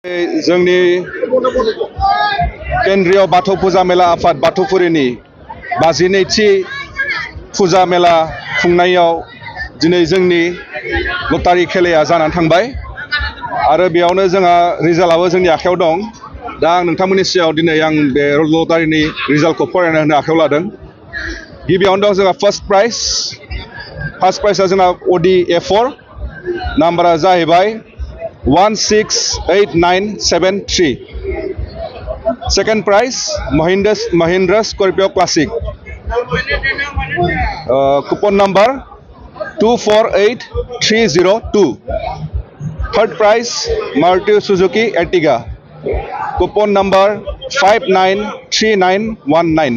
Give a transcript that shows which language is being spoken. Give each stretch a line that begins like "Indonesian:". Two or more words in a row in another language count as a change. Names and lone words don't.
Bodo: जोंनि केन्द्रीय बाथौ फुजा मेला आफाद बाथौफुरिनि 52थि फुजा मेला खुंनायाव दिनै जोंनि लटारि खेलाया जानानै थांबाय आरो बेयावनो जोंहा रिजाल्टआबो जोंनि आखायाव दं। दा आं नोंथांमोननि सिगाङाव दिनै आं बे लटारिनि रिजाल्टखौ फरायना होनो आखायाव लादों। गिबियावनो दं जोंहा
English: first prize
Bodo: जोंहा अडि A4 नाम्बारा जाहैबाय 168973।
English: Second prize Mahindra Scorpio Classic, coupon number 248302. Third prize Maruti Suzuki Ertiga, coupon number 593919.